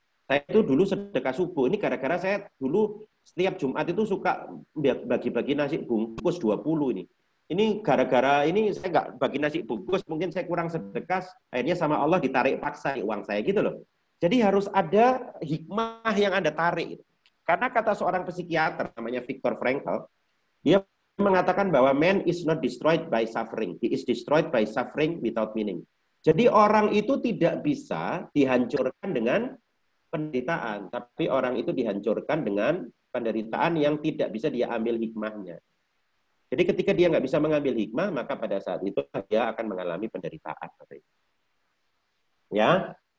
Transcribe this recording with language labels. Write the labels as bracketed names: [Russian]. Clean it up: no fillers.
[Indonesian] Saya itu dulu sedekah subuh, ini gara-gara saya dulu setiap Jumat itu suka bagi-bagi nasi bungkus 20 ini. Ini gara-gara ini saya nggak bagi nasi bungkus, mungkin saya kurang sedekah, akhirnya sama Allah ditarik paksa uang saya gitu loh. Jadi harus ada hikmah yang Anda tarik. Karena kata seorang psikiater namanya Viktor Frankl, dia mengatakan bahwa [English] man is not destroyed by suffering, he is destroyed by suffering without meaning. [Indonesian] Jadi orang itu tidak bisa dihancurkan dengan penderitaan, tapi orang itu dihancurkan dengan penderitaan yang tidak bisa dia ambil hikmahnya. Jadi ketika dia nggak bisa mengambil hikmah, maka pada saat itu dia akan mengalami penderitaan. Ya.